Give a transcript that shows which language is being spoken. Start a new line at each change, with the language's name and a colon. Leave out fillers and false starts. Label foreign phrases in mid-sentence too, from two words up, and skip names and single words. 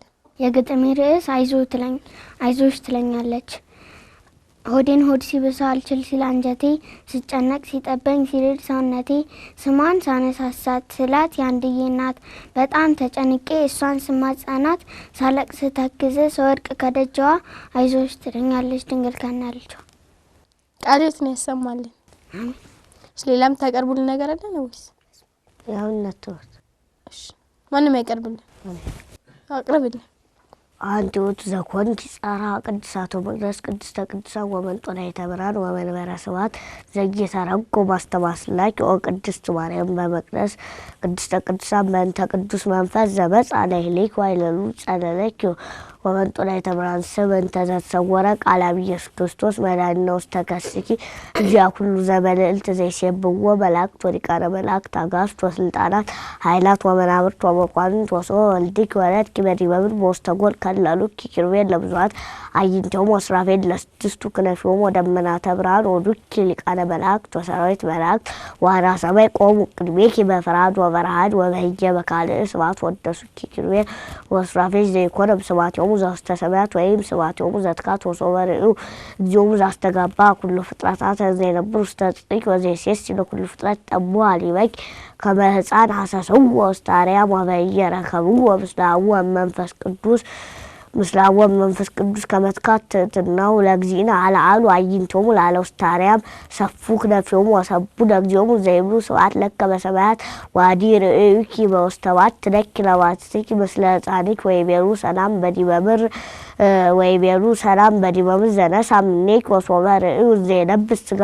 Amharic: የግጥሜ ርዕስ አይዞሽ ትለኛለች። ሆዴን ሆድ ሲብሳ አልችል ሲል አንጀቴ ስጨነቅ ሲጠበኝ ሲርድ ሰውነቴ ስሟን ሳነሳሳት ስላት ያንድዬ ናት በጣም ተጨንቄ እሷን ስማጸናት ሳለቅስ ተክዝ ስወድቅ ከደጃዋ አይዞሽ ትለኛለች ድንግል ከነ ልጇ። ቃል ይሁን ያሰማልን። አሜን። ሌላ የምታቀርቡልን ነገር አለ ነው ወይስ? ያው ነጥቶት እሺ ማንም ያቀርብልን? አቅርብልን።
Geez: አንተ ወት ዘኮንት ጻራ ቅድሳቶ መቅደስ ቅድስተ ቅዱሳን ወመንጦላ የተብራን ወመንበረ ስብሐት ዘጌታረጎ ማስተማስላኪ ኦ ቅድስት ማርያም በመቅደስ ቅድስተ ቅዱሳን በእንተ ቅዱስ መንፈስ ዘበጽ አለይሊክ ወይለሉ ጸለለኪ ወመንጦላ የተብራን ስብን ተዘሰወረ ቃል ኢየሱስ ክርስቶስ መድኃኒነ ውስተ ከስኪ እዚያ ሁሉ ዘበልዕልት ዘይሴብዎ መላእክት ወሊቃነ መላእክት አጋዕዝት ወስልጣናት ኃይላት ወመናብርት ወመኳንንት ወስብሖ ወልድኪ ወለድኪ በዲበ ምድር በውስተ ጎል ከለሉኪ ኪሩቤል ለብዙኃት አዕይንቲሆሙ ወሱራፌል ለስድስቱ ክነፊሆሙ ወደመናተ ብርሃን ወዱኪ ሊቃነ መላእክት ወሰራዊት መላእክት ዋና ሰማይ ቆሙ ቅድሜኪ በፍርሃት ወበረሃድ ወበህየ በካልእ ስብሐት ወደሱኪ ኪሩቤል ወሱራፌል ዘይኮነ ስብሐቲሆሙ ዘውስተ ሰማያት ወይም ስብሐቲሆሙ ዘትካት ወሶበ ርእዩ እግዚኦሙ ዘአስተጋባ ኩሉ ፍጥረታት ዘይነብሩ ውስተ ጽድቅ ወዘይሴስይ ለኩሉ ፍጥረት ጠብሖ ኀሊበኪ ከመ ሕፃን ሐሰስዎ ውስተ አርያም ወበየረከብዎ ምስለ አቡሁ ወመንፈስ ቅዱስ ምስለ አቡሁ ወመንፈስ ቅዱስ ከመትካት ትሕትናሁ ለእግዚእነ አልዓሉ አዕይንቲሆሙ ላዕለ ውስተ አርያም ሰፉ ክነፊሆሙ ወሰቡ ለእግዚኦሙ ዘይብሉ ስብሐት ለከ በሰማያት ወአዲ ርእዩኪ በውስተ ባሕት ለኪ ለባሕቲኪ ምስለ ሕፃንኪ ወይቤሉ ሰላም በዲበ ምድር ወይቤሉ ሰላም በዲበ ምድር ዘነሣ እምኔኪ ወሶበ ርእዩ ዘይለብስ